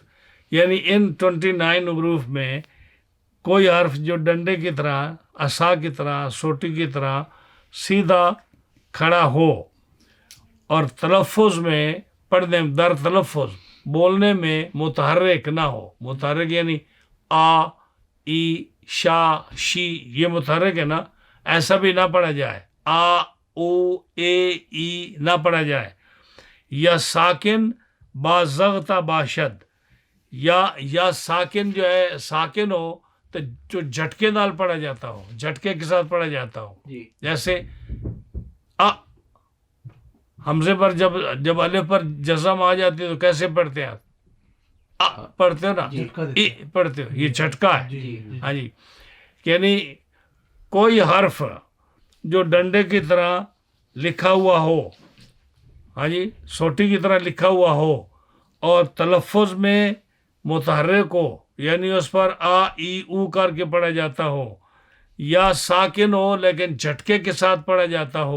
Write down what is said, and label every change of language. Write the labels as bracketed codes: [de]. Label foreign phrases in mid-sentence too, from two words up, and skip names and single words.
[ur] یعنی ان 29 حروف میں کوئی حرف جو ڈنڈے کی طرح عصا کی طرح سوٹی کی طرح سیدھا کھڑا ہو اور تلفظ میں پڑھنے در تلفظ بولنے میں متحرک نہ ہو. متحرک یعنی آ ای شا شی یہ متحرک ہے نا ایسا بھی نہ پڑھا جائے. آ او اے ای نہ پڑھا جائے. [fa] یا ساکن با زغتا باشد [ur] یا ساکن جو ہے ساکن ہو تو جو جھٹکے نال پڑھا جاتا ہو جھٹکے کے ساتھ پڑھا جاتا ہو. جیسے حمزے پر جب الف پر جزم آ جاتی ہے تو کیسے پڑھتے ہیں آپ؟ پڑھتے ہو نا ای پڑھتے ہو یہ جھٹکا ہے. ہاں جی یعنی کوئی حرف جو ڈنڈے کی طرح لکھا ہوا ہو ہاں جی سوٹی کی طرح لکھا ہوا ہو اور تلفظ میں متحرک ہو یعنی اس پر آ ای او کر کے پڑھا جاتا ہو یا ساکن ہو لیکن جھٹکے کے ساتھ پڑھا جاتا ہو.